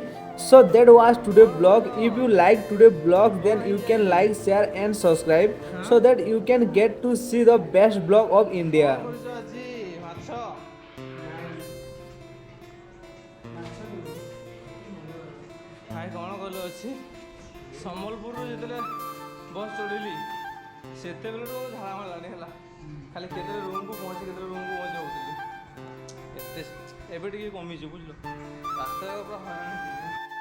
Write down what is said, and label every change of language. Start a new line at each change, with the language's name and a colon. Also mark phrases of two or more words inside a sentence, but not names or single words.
English: So that was today's vlog. If you like today's vlog, then you can like, share and subscribe so that you can get to see the best vlog of India.
Odia: ସମ୍ବଲପୁର ଯେତେବେଳେ ବସ୍ ଚଢ଼ିଲି ସେତେବେଳଠୁ ଝାଡ଼ା ମାରିଲାଣି ହେଲା ଖାଲି କେତେବେଳେ ରୁମ୍କୁ ପହଞ୍ଚି ହଉଥିଲି ଏତେ ଏବେ ଟିକେ କମିଛି ବୁଝିଲ ରାସ୍ତା ପୁରା